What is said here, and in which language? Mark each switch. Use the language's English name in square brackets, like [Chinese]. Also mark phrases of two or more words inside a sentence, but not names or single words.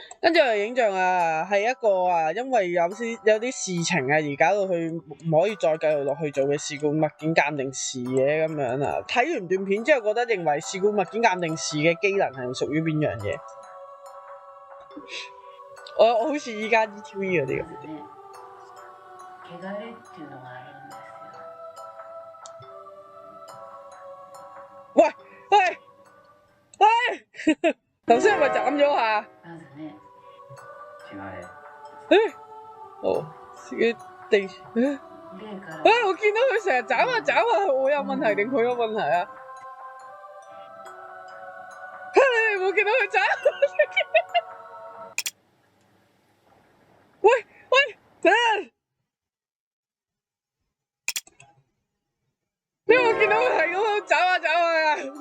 [Cantonese] 跟住有影像啊，係一個啊，因為有啲事情啊，而搞到佢唔可以再繼續落去做嘅試管物件鑑定士嘅咁樣啊。睇完段片之後，覺得認為試管物件鑑定士嘅機能係屬於邊樣嘢？我好似依家 ETV 嗰啲咁。 [Japanese] 汚れっていうのがあるんですよ。 [Cantonese] 喂喂喂！頭先係咪斬咗下？ [Japanese] まずね、違い。 [Cantonese] 哦，自己地 [Japanese] 霊から [Cantonese] 我見到佢成日斬下斬下，我有問題定佢有問題啊？你哋冇見到佢斬？喂喂，等陣！你有冇見到佢係咁樣斬下斬下啊？